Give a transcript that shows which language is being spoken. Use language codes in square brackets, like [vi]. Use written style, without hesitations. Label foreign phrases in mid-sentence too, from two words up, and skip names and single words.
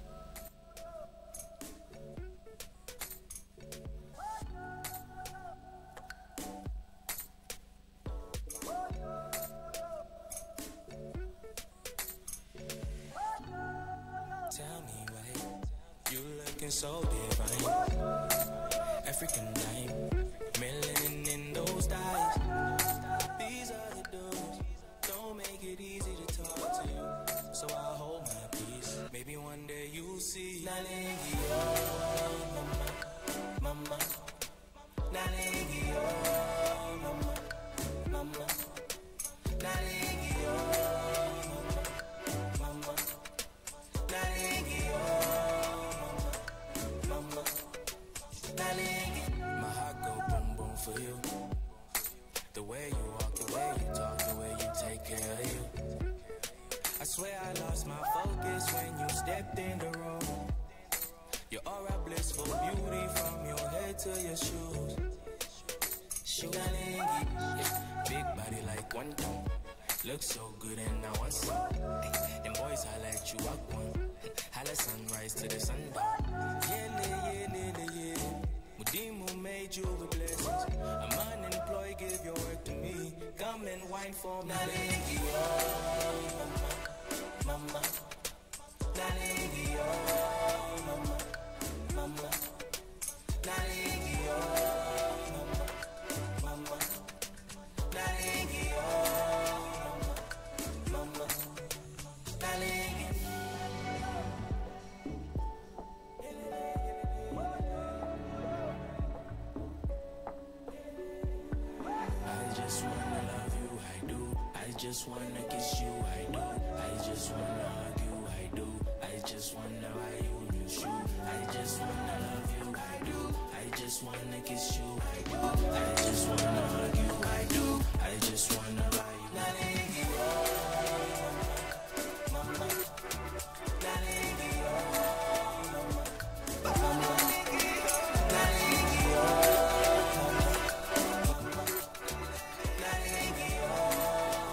[en] Tell me why you looking so divine. African dime, melanin in those dyes. These are the dudes, don't make it easy to talk to you. So I hold my peace. Maybe one day you'll see. [ln] Nalingi, oh, mama, mama. Nalingi, oh, mama, mama. Nalingi, oh, mama, mama. Nalingi, oh, mama, mama. Nalingi. [en] My heart go boom boom for you. The way you walk, the way you talk, the way you take care of you. I swear I lost my focus when you stepped in the room. Your aura blissful beauty from your head to your shoes. [ln] Nalingi, yeah. [en] Big body like one ton. Look so good and I want some. Them boys highlight you up one. Holla sunrise to the sundown. Yeah. Mudimu made you with blessings. I'm unemployed, give your work to me. Come and wine for me. [ln] Nalingi, oh, mama, mama. Nalingi, oh, mama, mama. Nalingi, oh, mama, mama. Nalingi, oh, mama, mama. Nalingi. [en] I just wanna love you, I do. I just wanna kiss you, I do. I just wanna hug you, I do. I just wanna buy you new shoe. I just wanna love you, I do. I just wanna kiss you, I do. I just wanna hug you, I do. I just wanna buy you. [ln] Nalingi, oh, mama. Nalingi, oh, mama. Mama. Nalingi, oh, mama. Nalingi, oh,